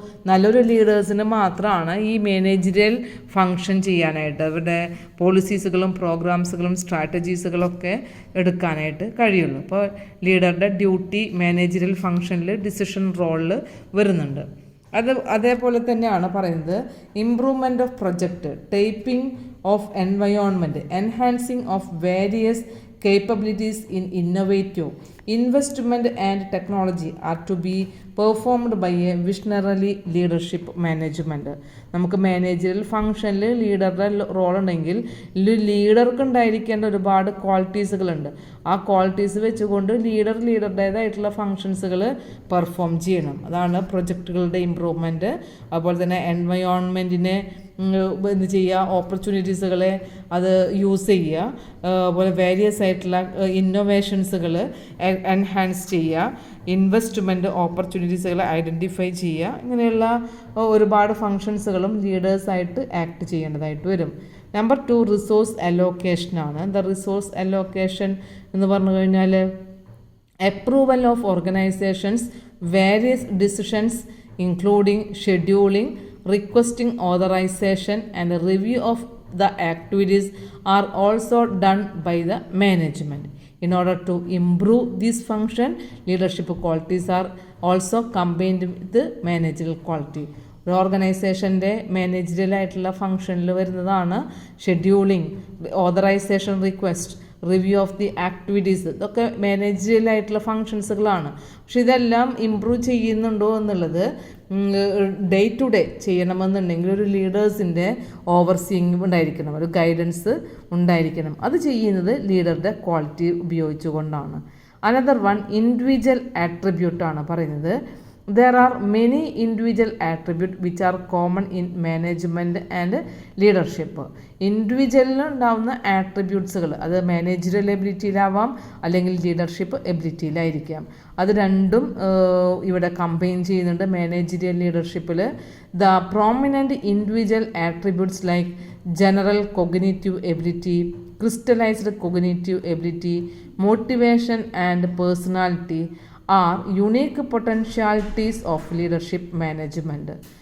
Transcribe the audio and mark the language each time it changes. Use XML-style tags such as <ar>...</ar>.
<ml>നല്ലൊരു ലീഡേഴ്സിന് മാത്രമാണ് ഈ മാനേജറിയൽ ഫങ്ഷൻ ചെയ്യാനായിട്ട് അവരുടെ പോളിസീസുകളും പ്രോഗ്രാംസുകളും സ്ട്രാറ്റജീസുകളൊക്കെ എടുക്കാനായിട്ട് കഴിയുള്ളൂ. അപ്പോൾ ലീഡറുടെ ഡ്യൂട്ടി മാനേജറിയൽ ഫങ്ഷനിൽ ഡിസിഷൻ റോളിൽ വരുന്നുണ്ട്. അതേപോലെ തന്നെയാണ് പറയുന്നത്</ml> <en>Improvement of project, typing of environment, enhancing of various capabilities in innovative investment and technology are to be performed by a visionary leadership management.</en> <ml>നമുക്ക് മാനേജറിയൽ ഫങ്ഷനിൽ ലീഡറുടെ റോൾ ഉണ്ടെങ്കിൽ ലീഡർക്ക് ഉണ്ടായിരിക്കേണ്ട ഒരുപാട് ക്വാളിറ്റീസുകളുണ്ട്. ആ ക്വാളിറ്റീസ് വെച്ചുകൊണ്ട് ലീഡറുടേതായിട്ടുള്ള ഫങ്ഷൻസുകൾ പെർഫോം ചെയ്യണം. അതാണ് പ്രൊജക്റ്റുകളുടെ ഇമ്പ്രൂവ്മെൻറ്റ്. അതുപോലെ തന്നെ എൻവയോൺമെൻറ്റിനെ എന്ത് ചെയ്യുക, ഓപ്പർച്യൂണിറ്റീസുകളെ അത് യൂസ് ചെയ്യുക, അതുപോലെ വേരിയസ് ആയിട്ടുള്ള ഇന്നോവേഷൻസുകൾ എൻഹാൻസ് ചെയ്യുക, ഇൻവെസ്റ്റ്മെൻറ്റ് ഓപ്പർച്യൂണിറ്റീസുകളെ ഐഡൻറ്റിഫൈ ചെയ്യുക. ഇങ്ങനെയുള്ള ഒരുപാട് ഫങ്ഷൻസുകളും ലീഡേഴ്സായിട്ട് ആക്ട് ചെയ്യേണ്ടതായിട്ട് വരും.</ml> <en>Number 2 resource അലോക്കേഷനാണ്. The resource allocation</en> <ml>എന്ന് പറഞ്ഞു കഴിഞ്ഞാൽ</ml> <en>Approval of organisations various decisions including scheduling, requesting authorization and review of the activities are also done by the management. In order to improve this function, leadership qualities are also combined with the managerial quality.</en> <ml>ഒരു ഓർഗനൈസേഷൻ്റെ മാനേജറിയലായിട്ടുള്ള ഫങ്ഷനിൽ വരുന്നതാണ് scheduling, authorisation request, review of the activities. ഇതൊക്കെ മാനേജറിയലായിട്ടുള്ള ഫങ്ഷൻസുകളാണ്. പക്ഷെ ഇതെല്ലാം improve ചെയ്യുന്നുണ്ടോ എന്നുള്ളത് day to day ചെയ്യണമെന്നുണ്ടെങ്കിൽ ഒരു ലീഡേഴ്സിൻ്റെ overseeing ഉണ്ടായിരിക്കണം, ഒരു ഗൈഡൻസ് ഉണ്ടായിരിക്കണം. അത് ചെയ്യുന്നത് ലീഡറുടെ ക്വാളിറ്റി ഉപയോഗിച്ചുകൊണ്ടാണ്.</ml> <en>another one</en> <ml>ഇൻഡിവിജ്വൽ ആട്രിബ്യൂട്ടാണ് പറയുന്നത്.</ml> <en>There are many individual attributes which are common in management and leadership.</en> <ml>ഇൻഡിവിജ്വലിന് ഉണ്ടാവുന്ന ആട്രിബ്യൂട്ട്സുകൾ അത് മാനേജറിയൽ എബിലിറ്റിയിലാവാം അല്ലെങ്കിൽ ലീഡർഷിപ്പ് എബിലിറ്റിയിലായിരിക്കാം. അത് രണ്ടും ഇവിടെ കമ്പൈൻ ചെയ്യുന്നുണ്ട് managerial ലീഡർഷിപ്പിൽ.</ml> <en>The prominent individual attributes like general cognitive ability, crystallised cognitive ability, motivation and personality are unique potentialities of leadership management.</en>